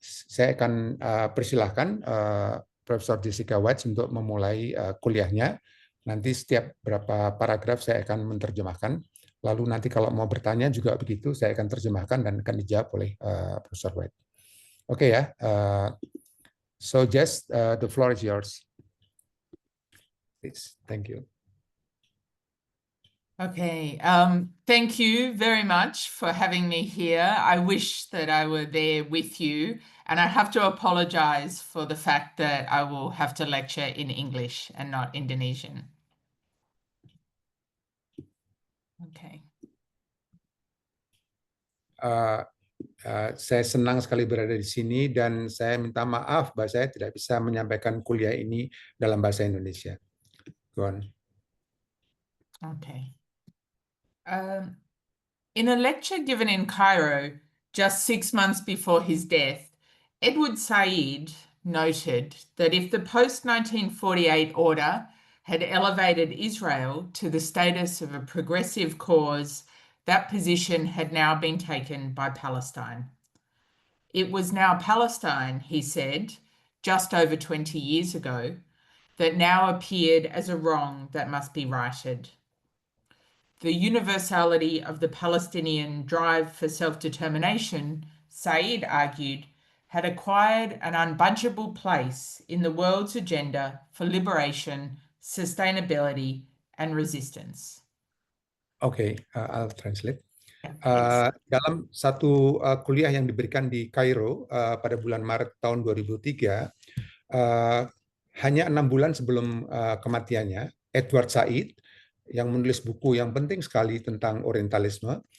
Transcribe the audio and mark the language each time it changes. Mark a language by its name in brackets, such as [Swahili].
[Indonesian] Saya akan persilahkan Profesor Jessica White untuk memulai kuliahnya. Nanti setiap berapa paragraf saya akan menerjemahkan. Lalu nanti kalau mau bertanya juga begitu, saya akan terjemahkan dan akan dijawab oleh Profesor White. Oke ya, [English] so Jess, the floor is yours. Please, thank you. Okay, thank you very much for having me here. I wish that I were there with you, and I have to apologize for the fact that I will have to lecture in English and not Indonesian. Okay. [Indonesian] Saya senang sekali berada di sini dan saya minta maaf bahwa saya tidak bisa menyampaikan kuliah ini dalam bahasa Indonesia. [English] Go on. Okay. In a lecture given in Cairo just 6 months before his death, Edward Said noted that if the post-1948 order had elevated Israel to the status of a progressive cause, that position had now been taken by Palestine. It was now Palestine, he said, just over 20 years ago, that now appeared as a wrong that must be righted. The universality of the Palestinian drive for self-determination, Said argued, had acquired an unbudgeable place in the world's agenda for liberation, sustainability, and resistance. Okay, I'll translate. [Indonesian] Dalam satu kuliah yang diberikan di Kairo pada bulan Maret tahun 2003, hanya 6 bulan sebelum kematiannya, Edward Said yang menulis buku yang penting sekali tentang Orientalisme